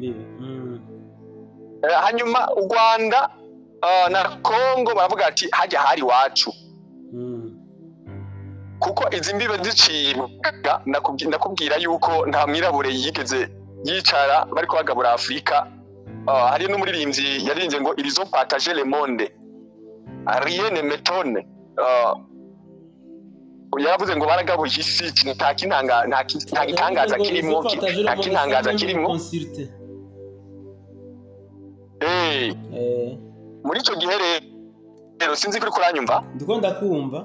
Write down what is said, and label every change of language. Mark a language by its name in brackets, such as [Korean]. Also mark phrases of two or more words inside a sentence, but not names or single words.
[Rundi] Hanyuma u Rwanda na Kongo baravuga ati hajya hari wacu kuko izi mbibe zicibwa ndakubwira yuko nta mwirabure yigeze yicara bariko bagabura Afrika. Hari n'umuririmbyi yarinze ngo [French] ils ont partagé le monde rien ne m'étonne. [Rundi] Yaravuze ngo baragabuye isi nta gitangaza kirimo nta kintangaza kirimo. Muri ico gihe rero sinzi kuri kuranyumva ndiko ndakumva.